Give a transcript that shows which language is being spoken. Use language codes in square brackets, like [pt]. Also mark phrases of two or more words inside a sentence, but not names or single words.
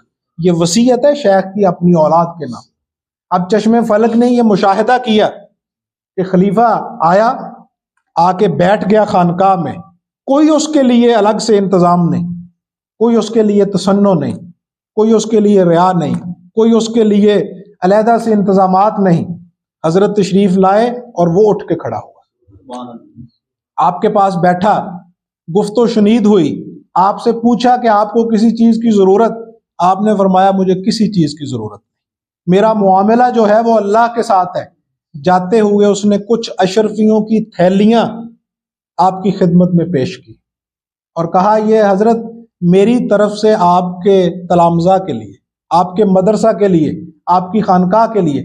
[ur] یہ وصیت ہے شیخ کی اپنی اولاد کے نام۔ اب چشم فلک نے یہ مشاہدہ کیا کہ خلیفہ آیا، آ کے بیٹھ گیا خانقاہ میں، کوئی اس کے لیے الگ سے انتظام نہیں، کوئی اس کے لیے تسنع نہیں، کوئی اس کے لیے ریا نہیں، کوئی اس کے لیے علیحدہ سے انتظامات نہیں۔ حضرت تشریف لائے اور وہ اٹھ کے کھڑا ہوا، آپ کے پاس بیٹھا، گفت و شنید ہوئی، آپ سے پوچھا کہ آپ کو کسی چیز کی ضرورت؟ آپ نے فرمایا مجھے کسی چیز کی ضرورت نہیں، میرا معاملہ جو ہے وہ اللہ کے ساتھ ہے۔ جاتے ہوئے اس نے کچھ اشرفیوں کی تھیلیاں آپ کی خدمت میں پیش کی اور کہا یہ حضرت میری طرف سے آپ کے تلامذہ کے لیے، آپ کے مدرسہ کے لیے، آپ کی خانقاہ کے لیے۔